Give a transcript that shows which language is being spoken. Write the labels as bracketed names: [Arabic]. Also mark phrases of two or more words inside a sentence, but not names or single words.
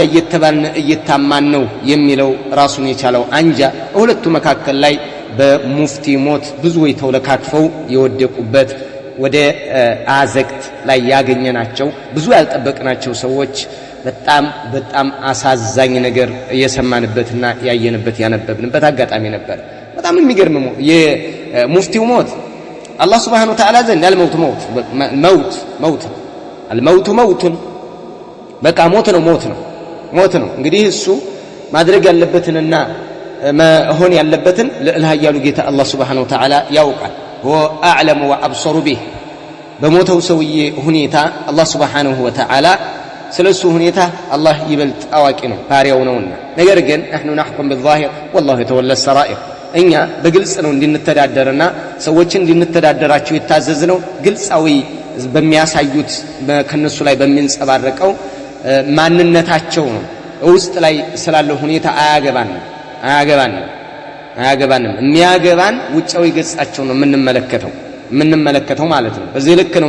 [Amharic] እየተባልን እየታማን ነው የሚለው ራሱን የቻለው አንጃ ሁለቱ መካከል ላይ በሙፍቲ ሞት ብዙ ተወለካክፈው የወደቁበት ወደ አዘቅት ላይ ያገኘናቸው ብዙ ያልጠበቅናቸው ሰዎች በጣም አሳዛኝ ነገር የሰማንበትና ያየንበት ያነበብንበት አጋጣሚ ነበር። በጣም የሚገርም የሙፍቲው ሞት አላህ [Arabic] سبحانه وتعالى [Amharic] ዘንድ ያልሞት [Arabic] الموت موت [Amharic] በቃ ሞት ነው። እንግዲህ እሱ ማድረግ ያለበትንና መሆን ያለበትን ለልሃያሉ ጌታ አላህ [Arabic] سبحانه وتعالى [Amharic] ያውቃል። [Arabic] هو أعلم وأبصر به። [Amharic] በሞተው ሰውዬ ሁኔታ አላህ [Arabic] سبحانه وتعالى [Amharic] ስለሱ ሁኔታ አላህ ይበልጥ አዋቂ ነው፣ ባሪያው ነውና። ነገር ግን [Arabic] نحن نحكم بالظاهر والله يتولى السرائر። [Amharic] እኛ በግልጽ ነው እንድንተዳደርና ሰዎችን እንድንተዳደራቸው የታዘዝነው ግልጻዊ በሚያሳዩት ከነሱ ላይ በሚንጸባረቀው ማንነታቸው ነው። ውስጥ ላይ ስላለው ሁኔታ አያገባንም። የሚያገባን ውጫዊ ገጻቸው ነው የምንመለከተው ማለት ነው። በዚህ ልክ ነው